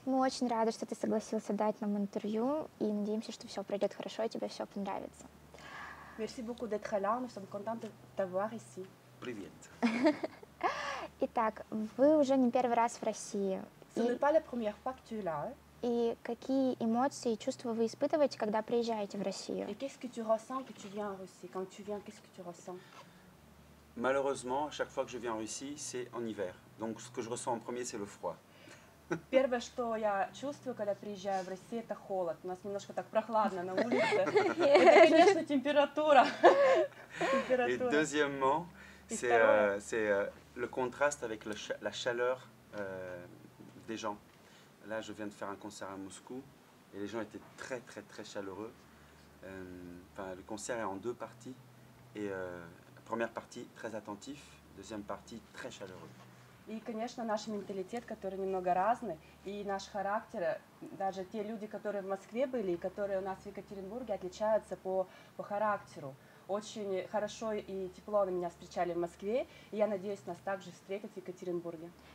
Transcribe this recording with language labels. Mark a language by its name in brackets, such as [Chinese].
[Russian] Мы очень рады, что ты согласился дать нам интервью, и надеемся, что все пройдет хорошо, и тебе все понравится. [French] Merci beaucoup d'être là. Nous sommes contents de t'avoir ici. [Russian] Привет. Итак, вы уже не первый раз в России. [French] Ce n'est pas la première fois que tu es là. [Russian] И какие эмоции и чувства вы испытываете, когда приезжаете в Россию? [French] Et qu'est-ce que tu ressens que tu viens en Russie? Quand tu viens, qu'est-ce que tu ressens? Malheureusement, à chaque fois que je viens en Russie, c'est en hiver. Donc ce que je ressens en premier, c'est le froid. [Russian] Первое, что я чувствую, когда приезжаю в Россию, это холод. У нас немножко так прохладно на улице. Это, конечно, температура. [French] Et deuxièmement, c'est le contraste avec la chaleur des gens. Là, je viens de faire un concert à Moscou et les gens étaient très très très chaleureux. Le concert est en deux parties et première partie très attentif, deuxième partie très chaleureux. [Russian] И, конечно, наш менталитет, который немного разный, и наш характер, даже те люди, которые в Москве были, и которые у нас в Екатеринбурге, отличаются по характеру. Очень хорошо и тепло на меня встречали в Москве, и я надеюсь, нас также встретят в Екатеринбурге.